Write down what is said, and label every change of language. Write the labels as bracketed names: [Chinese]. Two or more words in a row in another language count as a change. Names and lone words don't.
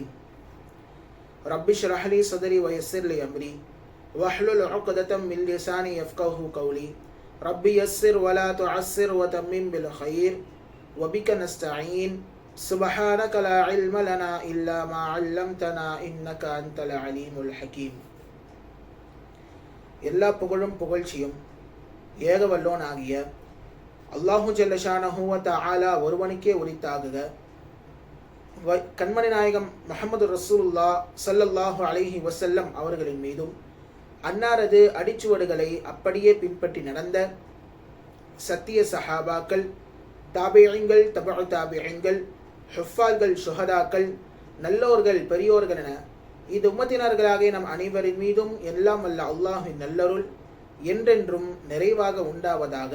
[Arabic] رب اشرح لي صدري ويسر لي أمري واحلل عقدة من لساني يفقهوا قولي. رب يسر ولا تعسر وتمم بالخير وبك نستعين. سبحانك لا علم لنا إلا ما علمتنا إنك أنت العليم الحكيم. [Tamil] எல்லா புகழும் புகழ்ச்சியும் ஏக வல்லோன் ஆகிய [Arabic] الله جل شأنه و تعالى [Tamil] ஒருவனுக்கே உரித்தாகுக. கண்மணி நாயகம் [Arabic] محمد رسول الله صلى الله عليه وسلم [Tamil] அவர்களின் மீதும் அன்னாரது அடிச்சுவடுகளை அப்படியே பின்பற்றி நடந்த சத்திய சஹாபாக்கள், தாபிஈன்கள், தபஉ தாபிஈன்கள், ஹுஃபால்கள், ஷுஹதாக்கள், நல்லோர்கள், பெரியோர்கள் என இது உம்மத்தினர்களாகிய நம் அனைவரின் மீதும் எல்லாம் வல்ல அல்லாஹ்வின் நல்லருள் என்றென்றும் நிறைவாக உண்டாவதாக.